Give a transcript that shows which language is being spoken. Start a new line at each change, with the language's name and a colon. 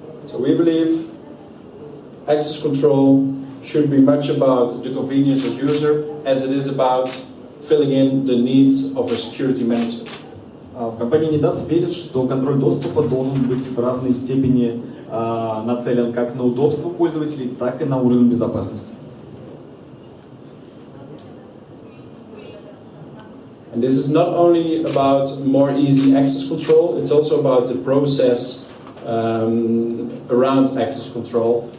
English: So we believe access control should be much about the convenience of the user as it is about filling in the needs of a security manager.
Russian: В компании Nedap верят, что контроль доступа должен быть в равной степени нацелен как на удобство пользователей, так и на уровень безопасности.
English: And this is not only about more easy access control, it's also about the process around access control.